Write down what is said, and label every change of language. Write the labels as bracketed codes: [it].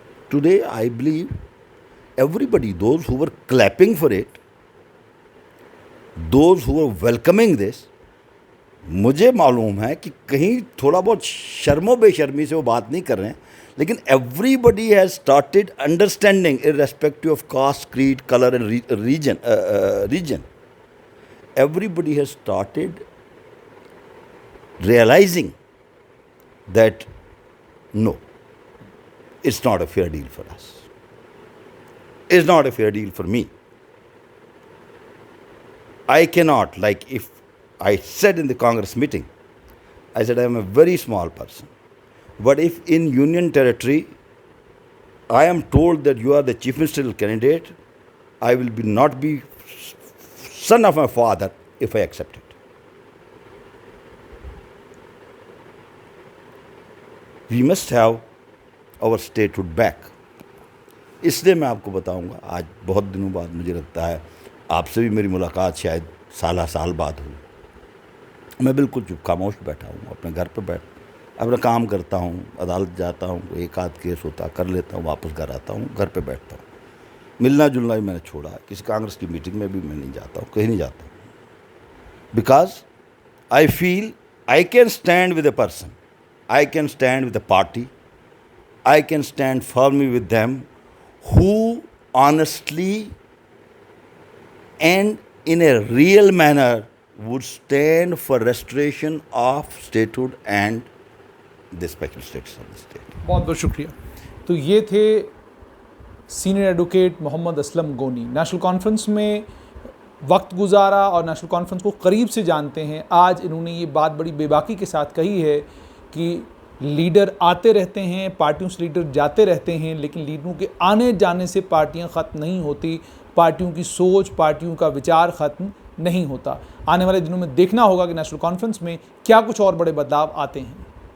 [en] Today, I believe everybody, those who were clapping for it, those who were welcoming this, [ur] مجھے معلوم ہے کہ کہیں تھوڑا بہت شرم و بے شرمی سے وہ بات نہیں کر رہے ہیں, [en] لیکن everybody has started understanding irrespective of caste, creed, colour and region. Everybody has started realising that no, it's not a fair deal for us. It's not a fair deal for me. I cannot, like if I said in the Congress meeting, I said I am a very small person. But if in Union Territory I am told that you are the chief ministerial candidate, I will not be son of my father if I accept it. We must have our statehood back. [ur] اس لیے میں آپ کو بتاؤں گا, آج بہت دنوں بعد مجھے لگتا ہے آپ سے بھی میری ملاقات شاید سال بعد ہوئی. میں بالکل چپ خاموش بیٹھا ہوں, اپنے گھر پہ اپنا کام کرتا ہوں, عدالت جاتا ہوں, ایک آدھ کیس ہوتا کر لیتا ہوں, واپس گھر آتا ہوں, گھر پہ بیٹھتا ہوں. ملنا جلنا بھی میں نے چھوڑا ہے, کسی کانگریس کی میٹنگ میں بھی میں نہیں جاتا ہوں, کہیں نہیں جاتا ہوں. [en] Because I feel I can stand with a person, I can stand with a party, I can stand firmly with them who honestly and in a real manner would stand for restoration of statehood and the special status of the state. [ur] بہت بہت شکریہ. تو یہ تھے senior advocate محمد Aslam گونی. National conference میں وقت گزارا اور نیشنل کانفرنس کو قریب سے جانتے ہیں. آج انہوں نے یہ بات بڑی بے باکی کے ساتھ کہی ہے کہ لیڈر آتے رہتے ہیں, پارٹیوں سے لیڈر جاتے رہتے ہیں, لیکن لیڈروں کے آنے جانے سے پارٹیاں ختم نہیں ہوتی, پارٹیوں کی سوچ, پارٹیوں کا وچار ختم نہیں ہوتا. آنے والے دنوں میں دیکھنا ہوگا کہ نیشنل کانفرنس میں کیا کچھ اور بڑے بدلاؤ آتے ہیں.